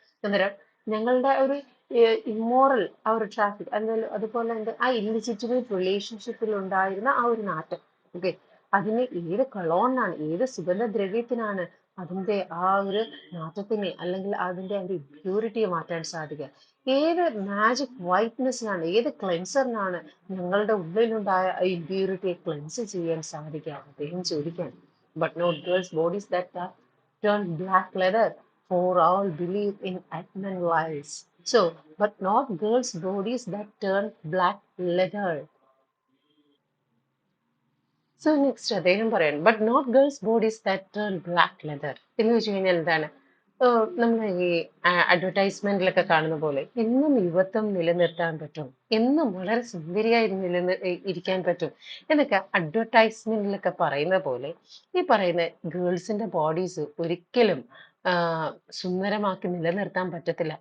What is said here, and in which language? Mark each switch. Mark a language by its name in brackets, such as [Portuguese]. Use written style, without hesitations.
[Malayalam] അന്നേരം ഞങ്ങളുടെ ഒരു ഇമ്മോറൽ ആ ഒരു ട്രാഫിക് അതുപോലെ തന്നെ ആ ഇല്ലിജിറ്റിമേറ്റ് റിലേഷൻഷിപ്പിൽ ഉണ്ടായിരുന്ന ആ ഒരു നാറ്റം, ഓക്കെ, അതിന് ഏത് കളോണിനാണ്, ഏത് സുഗന്ധദ്രവ്യത്തിനാണ് അതിന്റെ ആ ഒരു നാറ്റത്തിനെ അല്ലെങ്കിൽ അതിന്റെ ഒരു പ്യൂരിറ്റിയെ മാറ്റാൻ സാധിക്കുക? ഏത് മാജിക് വൈറ്റ്നെസ്സിനാണ്, ഏത് ക്ലെൻസറിനാണ് ഞങ്ങളുടെ ഉള്ളിലുണ്ടായ ഇമ്പ്യൂരിറ്റിയെ ക്ലെൻസ് ചെയ്യാൻ സാധിക്കുക? അദ്ദേഹം ചോദിക്കാൻ. [English] But not girls bodies that turn black leather, for all believe in Atman lies. So, but not girls' bodies that turn black leather. So next [Malayalam] അദ്ദേഹം പറയാണ് [English] but not girls bodies that turn black leather [Malayalam] എന്ന് വെച്ച് കഴിഞ്ഞാൽ എന്താണ്? നമ്മൾ ഈ അഡ്വർടൈസ്മെന്റിലൊക്കെ കാണുന്ന പോലെ എന്നും യുവത്വം നിലനിർത്താൻ പറ്റും, എന്നും വളരെ സുന്ദരിയായി ഇരിക്കാൻ പറ്റും എന്നൊക്കെ അഡ്വർടൈസ്മെന്റിലൊക്കെ പറയുന്ന പോലെ ഈ പറയുന്ന ഗേൾസിന്റെ ബോഡീസ് ഒരിക്കലും ആ, സുന്ദരമാക്കി നിലനിർത്താൻ പറ്റത്തില്ല.